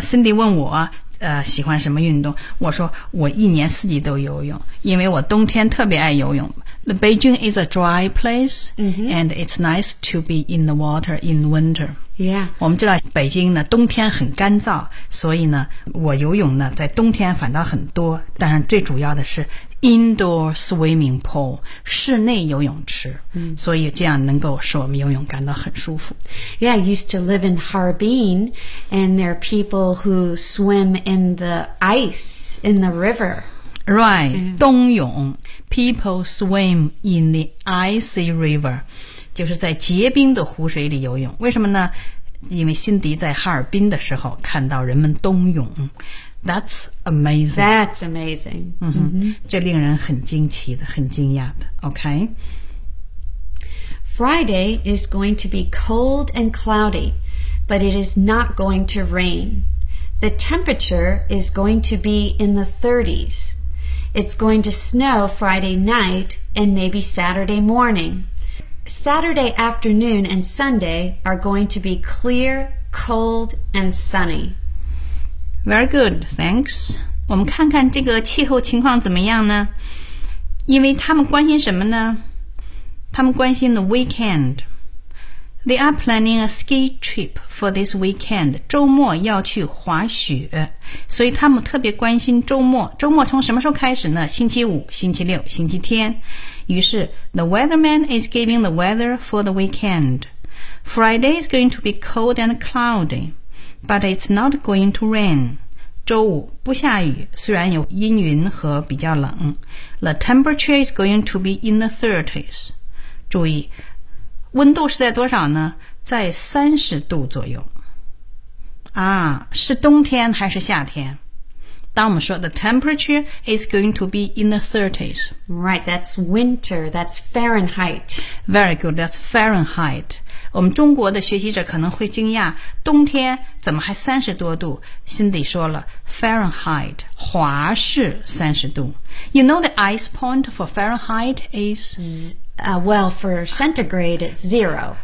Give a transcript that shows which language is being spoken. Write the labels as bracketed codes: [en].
[zh] Cindy 问我喜欢什么运动，我说我一年四季都游泳，因为我冬天特别爱游泳。 [en] The Beijing is a dry place,、 mm-hmm. and it's nice to be in the water in winter. Yeah. [zh] 我们知道北京呢冬天很干燥，所以呢我游泳呢在冬天反倒很多，但是最主要的是 [en] indoor swimming pool, [zh] 室内游泳池、嗯、所以这样能够使我们游泳感到很舒服。 [en] Yeah, I used to live in Harbin, and there are people who swim in the ice in the river. Right,、嗯、冬泳 people swim in the icy river. [zh] 就是在结冰的湖水里游泳，为什么呢？因为辛迪在哈尔滨的时候看到人们冬泳。 [en] That's amazing. That's amazing. 嗯哼、mm-hmm. [zh] 这令人很惊奇的，很惊讶的。 [en] OK. Friday is going to be cold and cloudy, but it is not going to rain. The temperature is going to be in the 30s. It's going to snow Friday night and maybe Saturday morning. Saturday afternoon and Sunday are going to be clear, cold, and sunny. Very good, thanks. [zh] 我们看看这个气候情况怎么样呢？因为他们关心什么呢？他们关心 [en] the weekend. They are planning a ski trip for this weekend. [zh] 周末要去滑雪，所以他们特别关心周末。周末从什么时候开始呢？星期五、星期六、星期天。于是 [en] The weatherman is giving the weather for the weekend. Friday is going to be cold and cloudy, but it's not going to rain. [zh] 周五不下雨，虽然有阴云和比较冷。 [en] The temperature is going to be in the 30s. [zh] 注意温度是在多少呢？在30度左右。啊，是冬天还是夏天？当我们说 [en] the temperature is going to be in the 30s. Right, that's winter, that's Fahrenheit. Very good, that's Fahrenheit. [zh] 我们中国的学习者可能会惊讶，冬天怎么还30多度？ Cindy 说了 Fahrenheit, 华氏30度。 [en] You know the ice point for Fahrenheit is... Well, for centigrade, it's zero.